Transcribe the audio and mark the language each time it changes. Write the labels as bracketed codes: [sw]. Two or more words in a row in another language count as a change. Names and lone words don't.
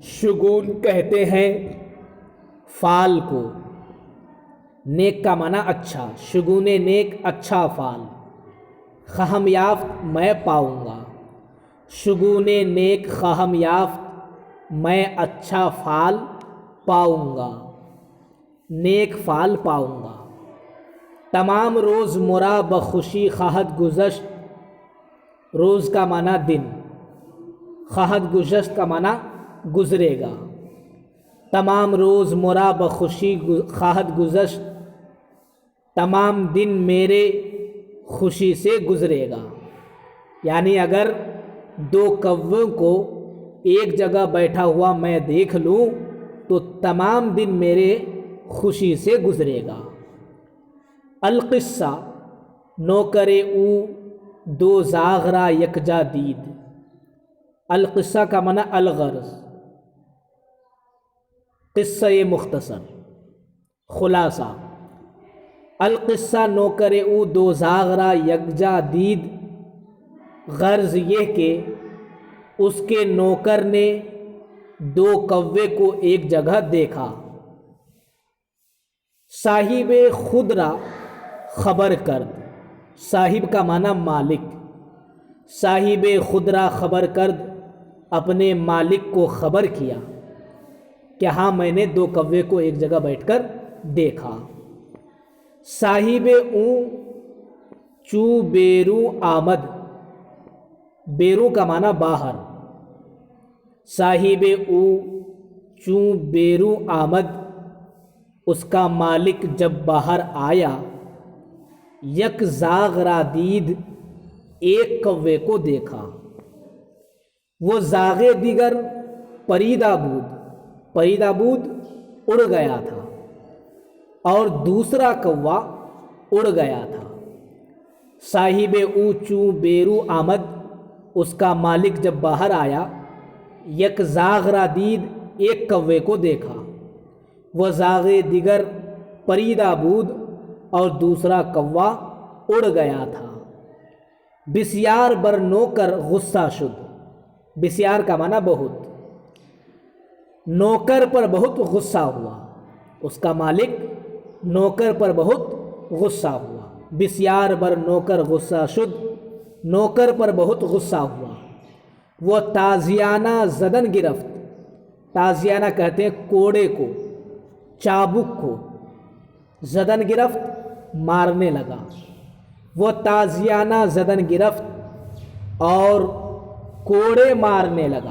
[ur] شگون کہتے ہیں فال کو، نیک کا معنی اچھا، [fa] شگون نیک [ur] اچھا فال، [fa] خواہم یافت [ur] میں پاؤں گا۔ [fa] شگون نیک خواہم یافت، [ur] میں اچھا فال پاؤں گا، نیک فال پاؤں گا۔ [fa] تمام روز مرا بخوشی خواہد گذشت۔ [ur] روز کا معنی دن، [fa] خواہد گذشت [ur] کا معنی گزرے گا۔ [fa] تمام روز مرا بخوشی خواہد گذشت، [ur] تمام دن میرے خوشی سے گزرے گا۔ یعنی اگر دو کووں کو ایک جگہ بیٹھا ہوا میں دیکھ لوں تو تمام دن میرے خوشی سے گزرے گا۔ [fa] القصہ، نوکر او دو زاغ را یکجا دید۔ [ur] القصہ کا معنی الغرض، قصہ مختصر، خلاصہ۔ [fa] القصہ نوکر او دو زاغ را یکجا دید، [ur] غرض یہ کہ اس کے نوکر نے دو کوے کو ایک جگہ دیکھا۔ [fa] صاحب خود را خبر کرد۔ [ur] صاحب کا معنی مالک، [fa] صاحب خود را خبر کرد، [ur] اپنے مالک کو خبر کیا کہ ہاں میں نے دو کوے کو ایک جگہ بیٹھ کر دیکھا۔ [fa] صاحب اوں چو بیرو آمد۔ [ur] بیرو کا معنی باہر۔ [fa] صاحب او چو بیرو آمد، [ur] اس کا مالک جب باہر آیا، [fa] یک زاغ را دید، [ur] ایک کوے کو دیکھا۔ [fa] وہ زاغ دیگر پریدہ بود، پریدہ بود [ur] اڑ گیا تھا، اور دوسرا کوا اڑ گیا تھا۔ [fa] صاحب او چوں بیرو آمد، [ur] اس کا مالک جب باہر آیا، [fa] یک زاغ را دید، [ur] ایک کوے کو دیکھا۔ [fa] وہ زاغ دیگر پریدہ بود، [ur] اور دوسرا کوا اڑ گیا تھا۔ [fa] بسیار بر نوکر غصہ شد۔ [ur] بسیار کا معنی بہت، نوکر پر بہت غصہ ہوا، اس کا مالک نوکر پر بہت غصہ ہوا۔ [fa] بسیار بر نوکر غصہ شد، [ur] نوکر پر بہت غصہ ہوا۔ [fa] وہ تازیانہ زدن گرفت۔ [ur] تازیانہ کہتے ہیں کوڑے کو، چابک کو، [fa] زدن گرفت [ur] مارنے لگا۔ [fa] وہ تازیانہ زدن گرفت [ur] اور کوڑے مارنے لگا۔